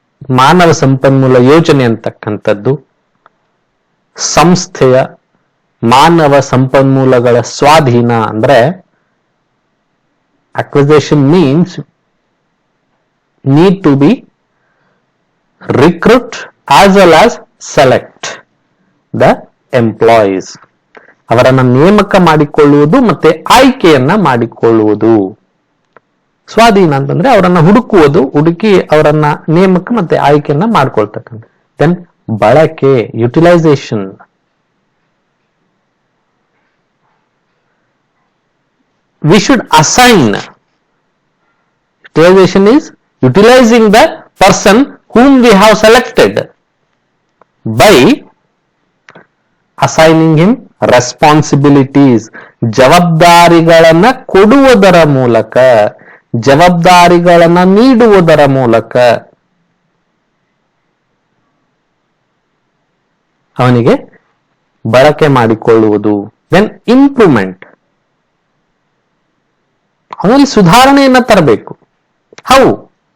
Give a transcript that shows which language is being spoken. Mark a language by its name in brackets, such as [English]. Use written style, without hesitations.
[Kannada] ಮಾನವ ಸಂಪನ್ಮೂಲ ಯೋಜನೆ ಅಂತಕ್ಕಂಥದ್ದು ಸಂಸ್ಥೆಯ ಮಾನವ ಸಂಪನ್ಮೂಲಗಳ ಸ್ವಾಧೀನ. ಅಂದ್ರೆ [English] acquisition means need to be recruit as well as select the employees. [Kannada] ಅವರನ್ನ ನೇಮಕ ಮಾಡಿಕೊಳ್ಳುವುದು ಮತ್ತೆ ಆಯ್ಕೆಯನ್ನ ಮಾಡಿಕೊಳ್ಳುವುದು. ಸ್ವಾಧೀನ ಅಂತಂದ್ರೆ ಅವರನ್ನ ಹುಡುಕಿ ಅವರನ್ನ ನೇಮಕ ಮತ್ತೆ ಆಯ್ಕೆಯನ್ನ ಮಾಡ್ಕೊಳ್ತಕ್ಕಂಥ. [English] Then ಬಳಕೆ, utilization. We should assign. Utilization is utilizing the person whom we have selected by assigning him responsibilities. [Kannada] ಜವಾಬ್ದಾರಿಗಳನ್ನ ಕೊಡುವುದರ ಮೂಲಕ, ಜವಾಬ್ದಾರಿಗಳನ್ನ ನೀಡುವುದರ ಮೂಲಕ ಅವನಿಗೆ ಬಳಕೆ ಮಾಡಿಕೊಳ್ಳುವುದು. [English] then improvement, [Kannada] ಅವನಲ್ಲಿ ಸುಧಾರಣೆಯನ್ನ ತರಬೇಕು. [English] How?